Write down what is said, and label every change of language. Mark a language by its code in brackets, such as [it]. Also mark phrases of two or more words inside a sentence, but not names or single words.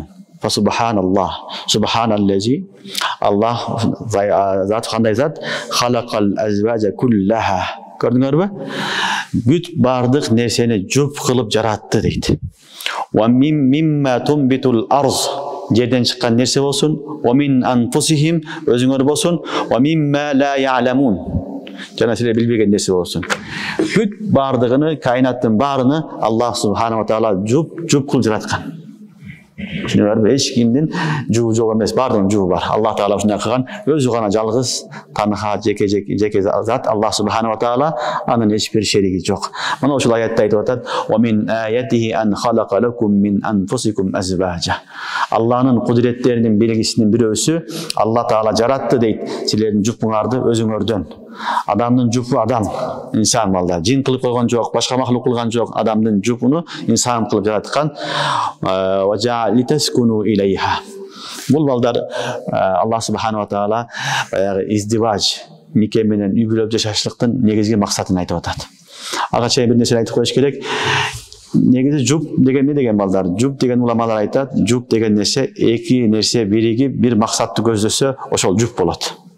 [ar] فسبحان الله سبحان الذي [ky] Аллах зат кандай зат? [ar] خلق الأزواج كلها. [ky] Gördüңөрбү? Бүт бардык нерсени жуп кылып жаратты дейт. [ar] ومما تنبت الأرض. [ky] Жерден чыккан нерсе болсун, [ar] ومن أنفسهم [ky] өзүңөр болсун, [ar] ومما لا يعلمون. [ky] Жана силер билбеген нерсе болсун. Бүт бардыгыны, кайнаттын баарыны [ar] الله سبحانه وتعالى [ky] жуп кылып жараткан. Түшүнүңөрбү? Эч кимдин жугу жок эмес, бардыгынын жугу бар. Аллах таала ушундай кылган, өзү гана жалгыз, танха, жеке зат [ar] الله سبحانه وتعالى, [ky] анын эч бир шериги жок. Мына ушул аятта айтып атат: [ar] "ومن آياته أن خلق لكم من أنفسكم أزواجا." [ky] Алланын кудреттеринин белгисинин бирөөсү Аллах таала жаратты дейт, силердин жупуңарды өзүңөрдөн. Адамдын жупу адам, инсан балдар. Жин кылып койгон жок, башка махлук кылган жок. Адамдын жупуну инсан кылып жараткан. [ar] وجا لتسكنوا إليها. [ky] Бул балдар [ar] الله سبحانه وتعالى [ky] издиваж, нике менен үй бүлөп жашаштыктын негизги максатын айтып атат. Ага чейин бир нерсе айтып коюш керек. Негизи жуп деген не деген балдар? Жуп деген уламалар айтат, жуп деген нерсе эки нерсе биригип бир максатты көздөсө, ошол жуп болот.